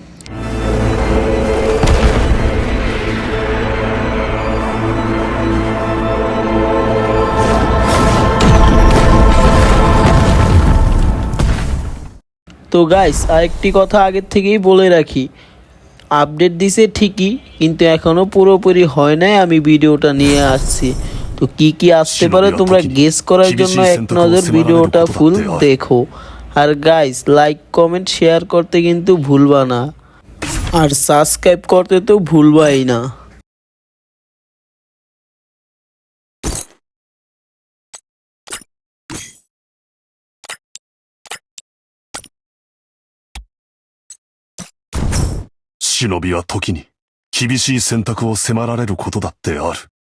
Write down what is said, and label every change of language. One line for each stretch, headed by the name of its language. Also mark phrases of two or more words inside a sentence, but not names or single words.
Bangla: তো গাইস, আরেকটি কথা আগের থেকেই বলে রাখি, আপডেট দিছে ঠিকই, কিন্তু এখনো পুরোপুরি হয় নাই। আমি ভিডিওটা নিয়ে আসছি, তো কি কি আসতে পারে তোমরা গেস করার জন্য এক নজর ভিডিওটা ফুল দেখো। আর গাইস,
English: like comment share
Bangla: করতে কিন্তু ভুলবা না, আর সাবস্ক্রাইব করতে তো ভুলবাই না।
Japanese: 忍びは時に厳しい選択を迫られることだってある。